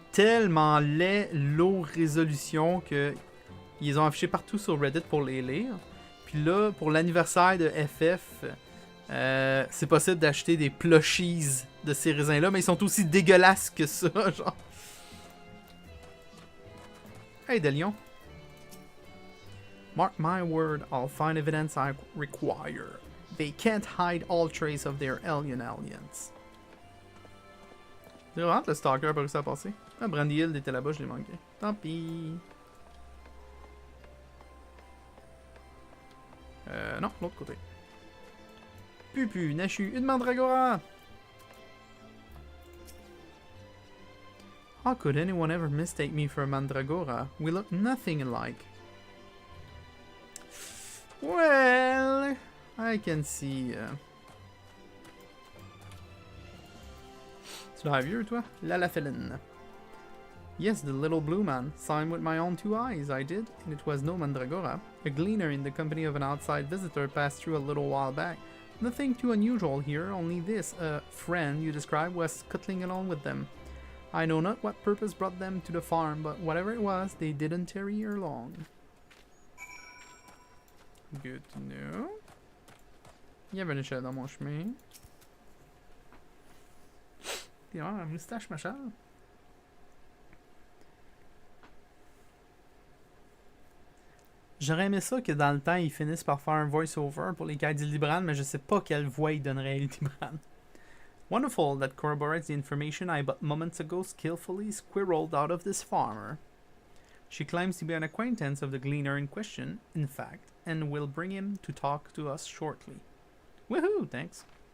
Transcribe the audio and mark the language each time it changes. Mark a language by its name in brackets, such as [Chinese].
[French] tellement laid, low résolution que ils ont affiché partout sur Reddit pour les lire. Puis là, pour l'anniversaire de FF, c'est possible d'acheter des plushies de ces raisins-là, mais ils sont aussi dégueulasses que ça, genre. [English] Hey, Delion. Mark my word, I'll find evidence I require. They can't hide all trace of their aliens. [French] C'est vraiment le stalker a pas réussi à passer. Ah, Brandy Hill était là-bas, je l'ai manqué. Tant pis. Non, l'autre côté. Pupu, Nashu, une mandragora! [English] How could anyone ever mistake me for a mandragora? We look nothing alike. Well, I can see. [French] Tu l'as vu, toi? La Felin. [English] Yes, the little blue man. Saw him with my own 2 eyes, I did, and it was no mandragora. A gleaner in the company of an outside visitor passed through a little while back. Nothing too unusual here, only this, friend you described was scuttling along with them. I know not what purpose brought them to the farm, but whatever it was, they didn't tarry here long. Good to know. [French] Il y avait une échelle dans mon chemin. T'es vraiment la moustache, ma chère. J'aurais aimé ça que dans le temps, ils finissent par faire un voice-over pour les quêtes d'Hildibrand, mais je sais pas quelle voix ils donneraient à Hildibrand. [English] Wonderful, that corroborates the information I but moments ago skillfully squirreled out of this farmer. She claims to be an acquaintance of the gleaner in question, in fact, and will bring him to talk to us shortly. Woohoo, thanks.